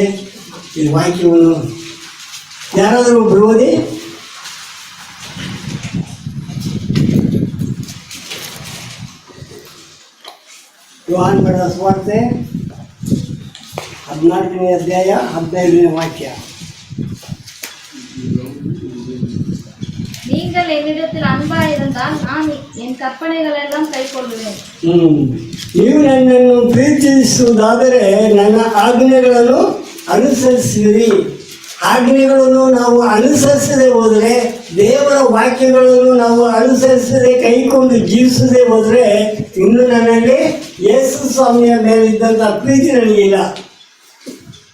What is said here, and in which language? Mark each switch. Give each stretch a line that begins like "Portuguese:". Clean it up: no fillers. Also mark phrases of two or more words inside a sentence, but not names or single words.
Kannada: ಈ ವಾಕ್ಯವನ್ನು ಯಾರಾದರೂ ಒಬ್ಬರು ಓದಿ. ಯೋಹಾನ ಬರೆದ ಸುವಾರ್ತೆ 14ನೇ ಅಧ್ಯಾಯ 15ನೇ ವಾಕ್ಯ.
Tamil: நீங்கள் என்னிடத்தில் அன்பாயிருந்தால் நான் என் கற்பனைகளெல்லாம் கைக்கொள்ளுவேன்.
Kannada: ನೀವು ನನ್ನನ್ನು ಪ್ರೀತಿಸುವುದಾದರೆ ನನ್ನ ಆಜ್ಞೆಗಳನ್ನು ಅನುಸರಿಸಿರಿ. ಆಜ್ಞೆಗಳನ್ನು ನಾವು ಅನುಸರಿಸದೆ ಹೋದರೆ, ದೇವರ ವಾಕ್ಯಗಳನ್ನು ನಾವು ಅನುಸರಿಸದೆ ಕೈಕೊಂಡು ಜೀವಿಸದೆ ಹೋದರೆ, ಇನ್ನು ನನ್ನಲ್ಲಿ ಯೇಸು ಸ್ವಾಮಿಯ ಮೇಲಿದ್ದಂಥ ಪ್ರೀತಿ ನನಗಿಲ್ಲ.